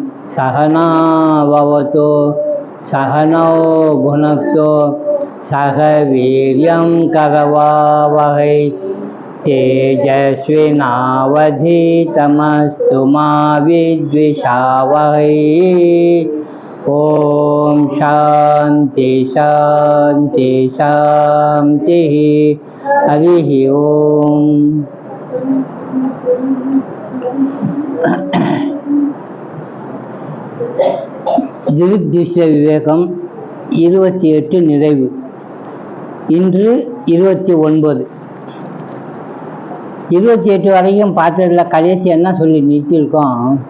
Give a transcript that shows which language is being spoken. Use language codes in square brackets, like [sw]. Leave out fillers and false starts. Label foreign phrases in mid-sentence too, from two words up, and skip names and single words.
[sa] सहना भवतु सहनौ भुनक्तु सह वीर्यं करवावहै तेजस्विनावधीतमस्तु मा विद्विषावहै। ओम शांति शांति शांति। हरि ओम। [ta] திருஷ்ய விவேகம் 28 நிறைவு. இன்று 29. 28 வரைக்கும் பார்த்ததுல கடைசி என்ன சொல்லி நிறுத்தியிருக்கோம்?